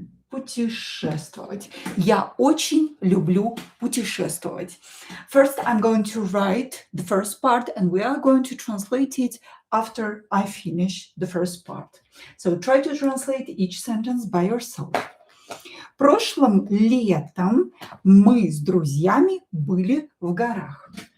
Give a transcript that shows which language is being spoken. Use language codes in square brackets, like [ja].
[ru] Путешествовать. Я очень люблю путешествовать. [en] First, I'm going to write the first part and we are going to translate it after I finish the first part. So try to translate each sentence by yourself. [ru] Прошлым летом мы с друзьями были в горах.